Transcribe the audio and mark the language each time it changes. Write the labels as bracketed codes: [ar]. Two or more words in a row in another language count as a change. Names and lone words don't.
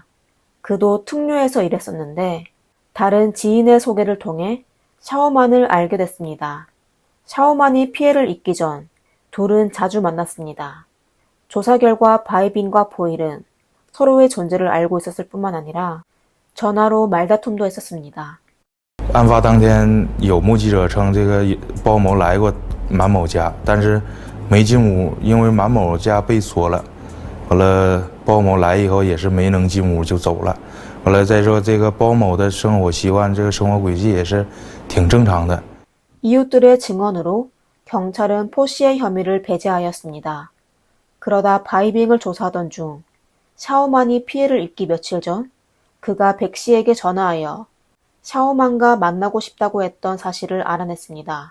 [ko] 그도 퉁류에서 일했었는데 다른 지인의 소개를 통해 샤오만을 알게 됐습니다. 샤오만이 피해를 입기 전 둘은 자주 만났습니다. 조사 결과 바이빙과 포일은 서로의 존재를 알고 있었을 뿐만 아니라 전화로 말다툼도 했었습니다. [zh] 案发当天，有目击者称这个包某来过马某家，但是没进屋，因为马某家被锁了。完了，包某来以后也是没能进屋就走了。完了，再说这个包某的生活习惯，这个生活轨迹也是挺正常的。 [ko] 이웃들의 증언으로 경찰은 포 씨의 혐의를 배제하였습니다. 그러다 바이빙을 조사하던 중 샤오만이 피해를 입기 며칠 전 그가 백 씨에게 전화하여 샤오만과 만나고 싶다고 했던 사실을 알아냈습니다.